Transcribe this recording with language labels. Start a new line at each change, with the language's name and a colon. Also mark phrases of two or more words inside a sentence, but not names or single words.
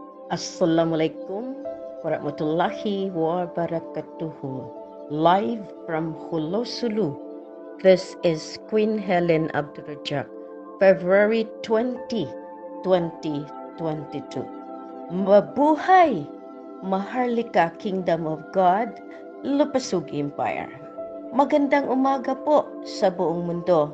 Arabic: السلام عليكم ورحمة الله وبركاته.
English: Live from Hulo Sulu. This is Queen Helen Abdurrajak, February 20, 2022.
Filipino: Mabuhay! Maharlika Kingdom of God, Lupasug Empire. Magandang umaga po sa buong mundo.